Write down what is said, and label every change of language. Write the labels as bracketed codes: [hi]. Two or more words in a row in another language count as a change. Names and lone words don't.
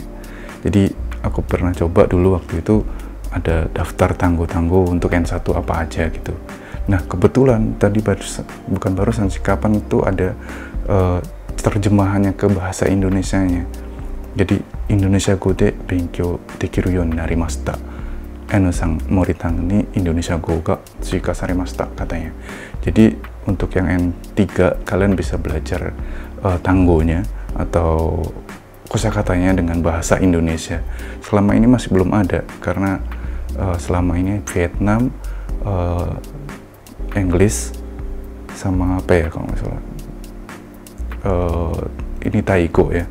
[id] Jadi aku pernah coba dulu waktu itu, ada daftar tanggo untuk N1 apa aja gitu. Nah kebetulan tadi barusan sih, kapan itu ada terjemahannya ke bahasa Indonesianya. [ja] Jadi インドネシア語で勉強できるようになりました. Nさん もりたんにインドネシア語が追加されました katanya. [id] Jadi untuk yang N3 kalian bisa belajar tanggonya atau kosakatanya dengan bahasa Indonesia. Selama ini masih belum ada karena selama ini Vietnam, English, sama apa ya kalau nggak salah, ini Taigo ya.